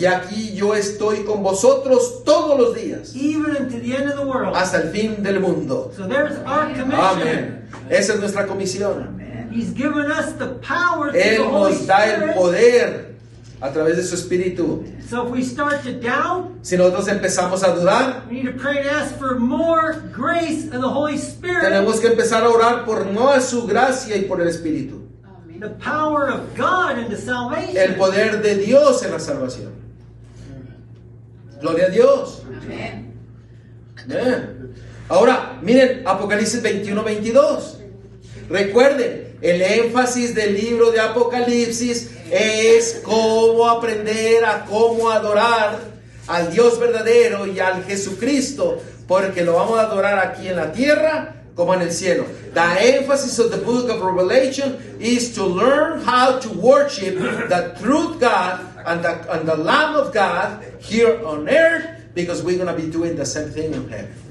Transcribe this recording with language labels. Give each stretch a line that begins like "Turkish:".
Spanish: Y aquí yo estoy con vosotros todos los días,
English: even unto the end of the world.
Spanish: hasta el fin del mundo.
English: So there's our commission.
Spanish: Amén. Esa es nuestra comisión.
English: He's given us the power through
Spanish: Él
English: the Holy
Spanish: nos da el
English: Spirit.
Spanish: poder a través de su Espíritu.
English: So if we start to doubt,
Spanish: Si nosotros empezamos a dudar,
English: we need to pray and ask for more grace of the Holy Spirit,
Spanish: tenemos que empezar a orar por no su gracia y por el Espíritu.
English: the power of God into
Spanish: El
English: salvation.
Spanish: poder de Dios en la salvación. Gloria a Dios. Amén. Amén. Ahora, miren, Apocalipsis 21-22. Recuerden, el énfasis del libro de Apocalipsis es cómo aprender a cómo adorar al Dios verdadero y al Jesucristo, porque lo vamos a adorar aquí en la tierra como en el cielo.
English: The emphasis of the book of Revelation is to learn how to worship the truth God and the Lamb of God here on earth, because we're going to be doing the same thing in heaven.